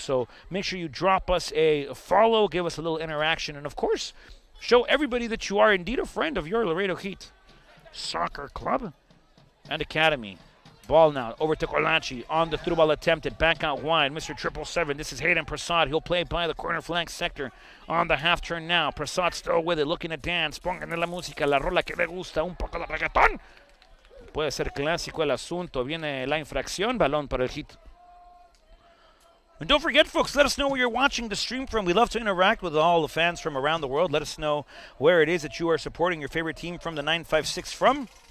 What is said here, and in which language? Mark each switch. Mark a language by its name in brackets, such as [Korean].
[English] So make sure you drop us a follow, give us a little interaction, and of course show everybody that you are indeed a friend of your Laredo Heat Soccer Club and Academy. Ball now over to Colaci on the through ball attempted, back out wide. Mr. 777, this is Hayden Prasad. He'll play by the corner flank sector on the half turn now. Prasad still with it, looking to dance. [Spanish] Pónganle la música, la rola que le gusta, un poco de reggaetón. Puede ser clásico el asunto. Viene la infracción, balón para el Heat. [English] And don't forget, folks, let us know where you're watching the stream from. We love to interact with all the fans from around the world. Let us know where it is that you are supporting your favorite team from the 956 from.